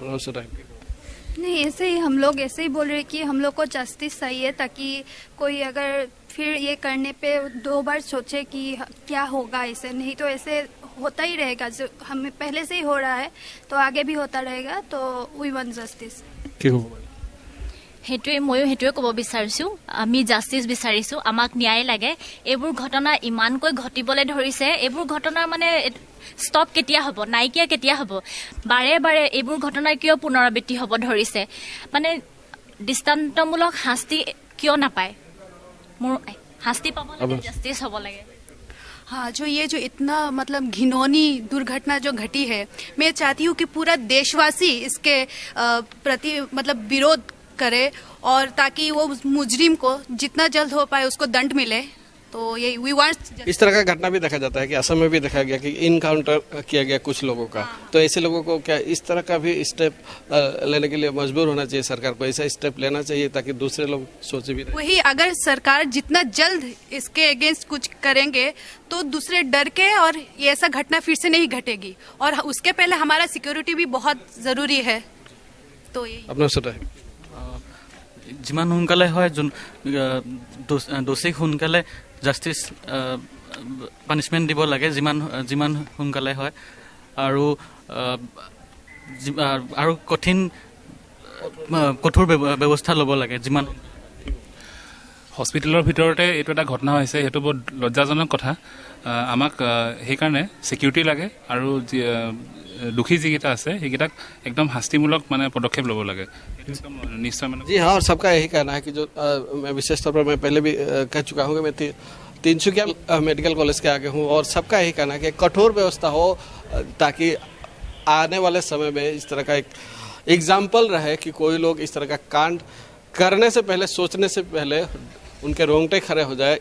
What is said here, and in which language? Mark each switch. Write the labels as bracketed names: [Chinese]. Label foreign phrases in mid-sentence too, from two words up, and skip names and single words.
[Hindi] नहीं, ऐसे ही हम लोग ऐसे ही बोल रहे कि हम लोग को जस्टिस चाहिए, ताकि कोई अगर फिर ये करने पे 2 बार सोचे कि क्या होगा। ऐसे नहीं तो ऐसे होता ही रहेगा, जो हमें पहले से ही हो रहा है तो आगे भी होता रहेगा। [English] तो we want justice. [Assamese] সেইটোৱে ময়ো সেইটোৱে ক'ব বিচাৰিছোঁ। আমি জাষ্টিছ বিচাৰিছোঁ, আমাক ন্যায় লাগে। এইবোৰ ঘটনা ইমানকৈ ঘটিবলৈ ধৰিছে, এইবোৰ ঘটনাৰ মানে ষ্টপ কেতিয়া হ'ব, নাইকিয়া কেতিয়া হ'ব? বাৰে বাৰে এইবোৰ ঘটনাৰ কিয় পুনৰাবৃত্তি হ'ব ধৰিছে? মানে দৃষ্টান্তমূলক শাস্তি কিয় নাপায়? মোৰ শাস্তি পাব লাগে, জাষ্টিছ হ'ব লাগে। [Hindi] हाँ, जो इतना मतलब घिनौनी दुर्घटना जो घटी है, मैं चाहती हूँ कि पूरा देशवासी इसके प्रति मतलब विरोध करे, और ताकि वो मुजरिम को जितना जल्द हो पाए उसको दंड मिले। तो ये [English] we want. [Hindi] इस तरह का घटना भी देखा जाता है कि असम में भी देखा गया कि इनकाउंटर किया गया कुछ लोगों का। तो ऐसे लोगों को क्या इस तरह का भी स्टेप लेने के लिए मजबूर होना चाहिए? सरकार को ऐसा स्टेप लेना चाहिए ताकि दूसरे लोग सोचे भी। वही, अगर सरकार जितना जल्द इसके अगेंस्ट कुछ करेंगे तो दूसरे डर के, और ये ऐसा घटना फिर से नहीं घटेगी। और उसके पहले हमारा सिक्योरिटी भी बहुत जरूरी है। तो ये अपना सोचा है [Assamese] যিমান সোনকালে হয়, যোন দোষীক সোনকালে [English] justice punishment [Assamese] দিব লাগে, যিমান সোনকালে হয়, আৰু কঠোৰ ব্যৱস্থা ল'ব লাগে। যিমান হস্পিটেলৰ ভিতৰতে এইটো এটা ঘটনা হৈছে, সেইটো বহুত লজ্জাজনক কথা। আমাক সেইকাৰণে ছিকিউৰিটি লাগে, আৰু दुखी जिकेटा আছে সেইকেইটাক एकदम শাস্তিমূলক মানে পদক্ষেপ ল'ব লাগে। [Hindi] निश्चय मैंने जी हाँ, और सबका यही कहना है कि जो मैं विशेष तौर पर मैं पहले भी कह चुका हूँ कि मैं तिनसुकिया मेडिकल कॉलेज के आगे हूँ, और सबका यही कहना है कि कठोर व्यवस्था हो ताकि आने वाले समय में इस तरह का एक एग्जाम्पल रहे कि कोई लोग इस तरह का कांड करने से पहले, सोचने से पहले उनके रोंगटे खड़े हो जाए।